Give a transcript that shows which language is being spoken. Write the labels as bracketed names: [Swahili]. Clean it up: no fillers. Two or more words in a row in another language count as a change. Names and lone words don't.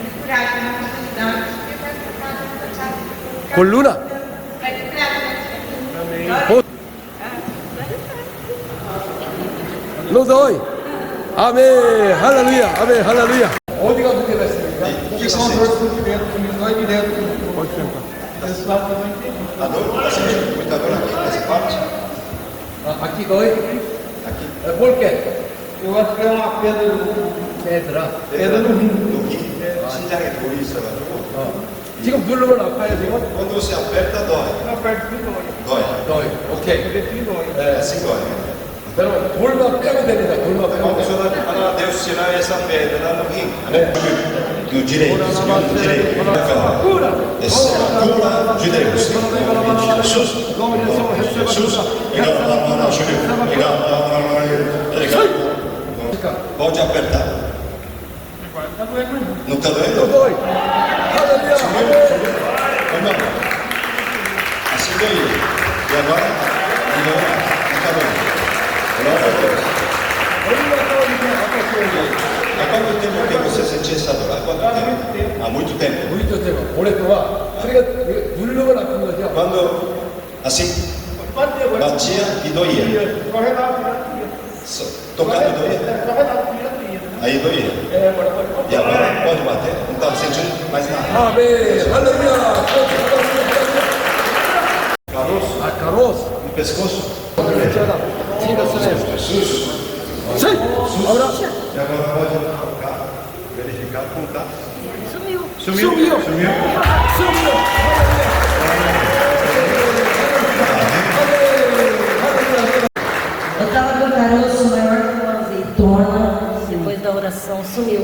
[Portuguese] Coluna. Los doy. Amém. Aleluia. Amém. Aleluia. [Korean] 어디가 문제됐습니까? [Portuguese] Que são as dores por dentro, que me dói direto. Pode tentar. Esse lado também tem. A dor, você sente muita dor aqui, nessa parte? Aqui dói. Aqui. Por quê? Eu acho que é uma pedra Pedra. no rim. No rim, [Korean] 심장에 돌이 있어가지고. 지금 누르면 아파요 지금? [Portuguese] Quando você aperta, dói. Uma parte que dói. Dói. dói. 오케이. Que dói. É assim dói. [Korean] 그러면 돌만 빼면 됩니다. 돌만 빼면 [Portuguese] Quando o [Korean] 돼요. [Portuguese] senhor, para Deus tirar essa pedra no rim, do direito, Senhor, do direito. Cura. Cura de Deus. Em nome de Jesus. Jesus. Pode apertar. Não está doendo? dói. 할렐루야. Irmão, assim doía. E agora? Não está doendo. Glória a Deus. Há quanto tempo que você sentia essa dor? Há quanto tempo? Há muito tempo. muito tempo. [Korean] 오랫동안. 그러니까 누르면 아픈 거죠. [Portuguese] Quando assim batia e doía. Corre lá, Tocando doía. Aí doía. E agora pode bater. Não está sentindo mais nada. [Korean] 아멘. 할렐루야. [Portuguese] Caroço 아, caroço. no pescoço. Jesus. Sim. Agora. E agora pode tocar, verificar, contar. Sumiu. Sumiu. Sumiu. Eu estava com o caroço maior que uma azeitona, depois da oração sumiu.